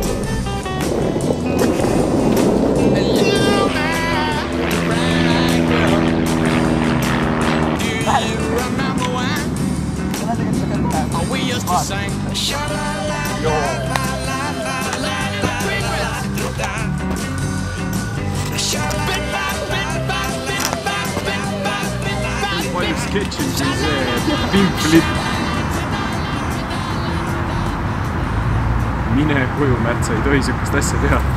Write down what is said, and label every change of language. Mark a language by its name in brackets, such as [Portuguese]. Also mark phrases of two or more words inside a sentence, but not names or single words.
[English] And you, my brown-eyed girl. Do you remember when we used to sing sha-la-la-la-la-la-la-la? [Estonian] Palju sketšid siin see [English] pink flip. [Estonian] Mine koju, Märt, sa ei tohi sükast asja teha.